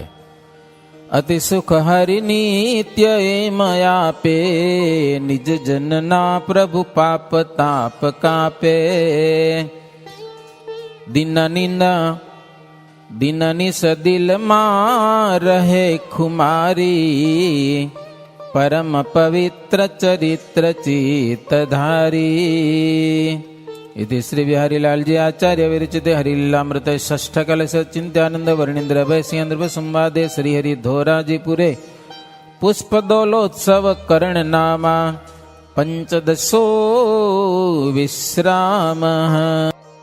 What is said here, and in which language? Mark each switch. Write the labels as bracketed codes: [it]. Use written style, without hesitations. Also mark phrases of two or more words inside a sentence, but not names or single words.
[gu] અતિ સુખ હરિ નિત્ય મયાપે, નિજ જનના પ્રભુ પાપ તાપ કાપે. દિનની સદિલમાં રહે ખુમારી, પરમ પવિત્ર ચરિત્ર ચિત્ત ધારી. [sa] इति श्री बिहारीलाल जी आचार्य विरचिते हरिलीलामृत षष्ठ कलश चिंत्यानंद वर्णिंद्र भय सिंह संवादे श्री हरि धोराजीपुरे पुष्पदोलोत्सव कर्ण नामा पंचदशो विश्राम.